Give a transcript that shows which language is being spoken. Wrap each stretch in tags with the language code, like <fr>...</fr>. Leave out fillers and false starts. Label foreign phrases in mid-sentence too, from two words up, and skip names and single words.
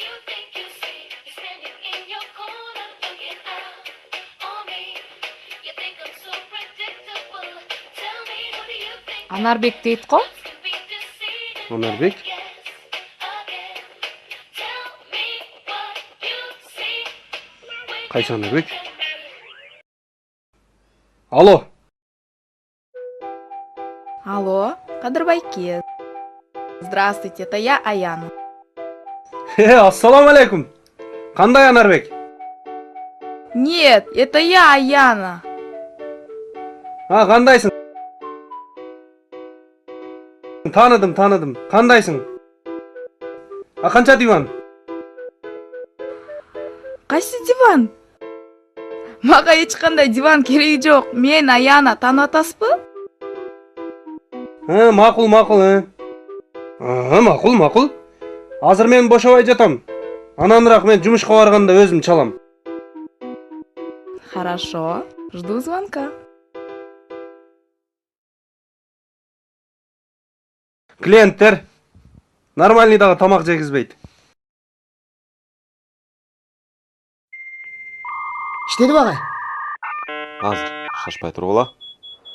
<ky>Анарбек дейт го? Анарбек? Кайсы Анарбек? Алло. Алло, Кадырбайке.</ky> <ru>Здравствуйте, это я, Аяна.</ru> <ky>Ассаламу алейкум. Кандай Анарбек?</ky> <ru>Нет, это я, Аяна.</ru> <ky>Кандайсың? Таныдым. Кандайсың? Канча диван? Кайсы диван? Мага эч кандай диван кереги жок. Мен Аяна, таанып атасызбы? Макул. Макул. Азыр мен бошобой жатам. Ананыраак мен жумушка барганда өзүм чалам.</ky> <ru>Хорошо, жду звонка.</ru> <ky>Клиенттер нормальный дагы тамак жегизбейт. Иштедиби агай? Азыр шашпай тургула.</ky>